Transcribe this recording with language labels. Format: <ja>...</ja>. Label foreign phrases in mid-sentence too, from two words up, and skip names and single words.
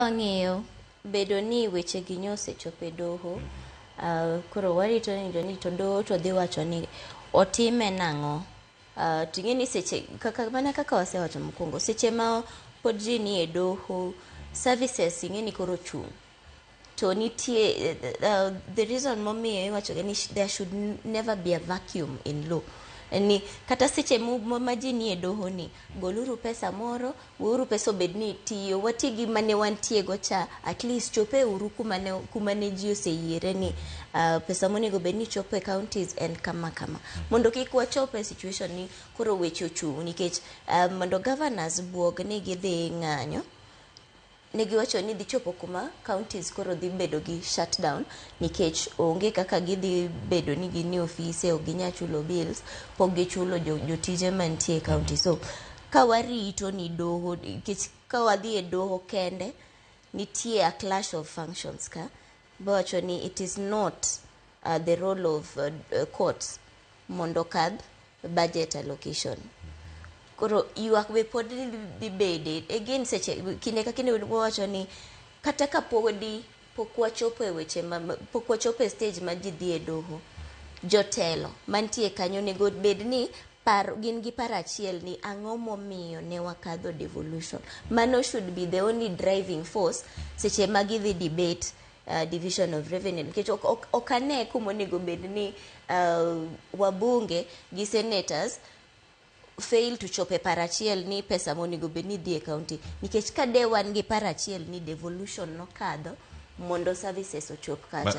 <luo>Ang'eyo bedo ni weche gi osechopo e doho, koro warito ni to doho to dhi wacho ni otime nang'o. Ting'e ni seche mana kaka wasewacho mokwongo, seche ma pod ji ni e doho, services ing'e ni koro chung'. To nitie</luo> <en>the reason</en> <luo>momiyo iwacho ni</luo> <en>there should never be a vacuum in law.</en> <luo>Ni kata seche ma ji nie doho ni, goluru pesa moro, weuru pesa obed ni tiyo, wati gi mane wantie go cha,</luo> <en>at least</en> <luo>chope uru kumane ji oseyiere ni pesa monego bed ni chopo e counties en kama kama. Mondo kik wachope e situation ni koro weche ochung' nikech mondo governors buog ni gidhi ng'anyo, negiwacho ni dhi chopo kuma counties koro dhi bedo gi shutdown nikech onge kaka gidhi bedo ni gin e ofise, ok ginya chulo bills, pok gichulo jotije mantie e county. So ka warito ni doho, nikech ka wadhi e doho kende, nitie</luo> <en>a clash of functions</en> <luo>ka. Bawacho ni</luo> <en>it is not the role of courts</en> <luo>mondo kadh</luo> <en>budget allocation.</en> <luo>Koro ywak be pod dhi bede again seche kinde ka kinde wacho ni kata ka pok wachopo e weche pok wachopo e stage ma ji dhi e doho, jotelo mantie kanyo onego bed ni gin gi paro achiel ni ang'o momiyo ne wakadho devolution. Mano</luo> <en>should be the only driving force</en> <luo>seche ma gidhi</luo> <en>debate division of revenue,</en> <luo>nikech ok ane kuma onego bed ni wabunge gi senators</luo> <en>fail to</en> <luo>chope paro achiel ni pesa monego bed ni dhi e county, nikech ka de wan gi paro achiel ni devolution nokadho mondo services ochop kacha.</luo>